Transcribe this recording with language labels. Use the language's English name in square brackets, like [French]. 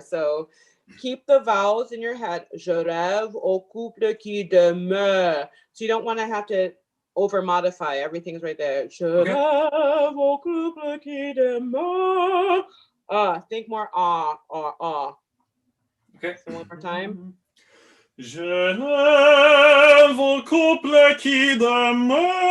[English] So keep the vowels in your head. [French] Je rêve au couple qui demeure. [English] So you don't want to have to over modify. Everything's right there. [French] Je rêve au couple qui demeure. [English] Think more ah. Okay. So one more time. [French] Je lève au couple qui demeure.